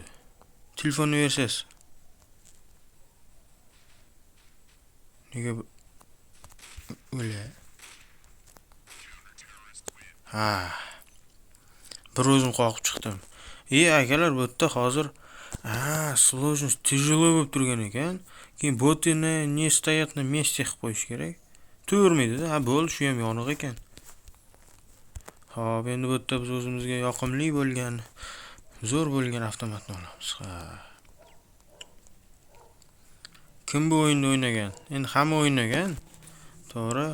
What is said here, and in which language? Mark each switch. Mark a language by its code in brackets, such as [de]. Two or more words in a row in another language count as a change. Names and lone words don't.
[uz] Telefonni versiyasi. Nega o'la? Ha. Bir o'zim qoqib chiqdim. Akalar bu yerda hozir [ru] сложность тяжело [uz] bo'lib turgan ekan. Keyin botini [ru] не стоят на месте [uz] qilib qo'yish kerak. Turmaydi-da. Bo'ldi, shu ham yoniq ekan. Xo'p, endi bu yerda biz o'zimizga yoqimli bo'lgan, zo'r bo'lgan avtomatni olamiz. Kim bu o'yinni o'ynagan? Endi hamma o'ynagan. To'g'ri.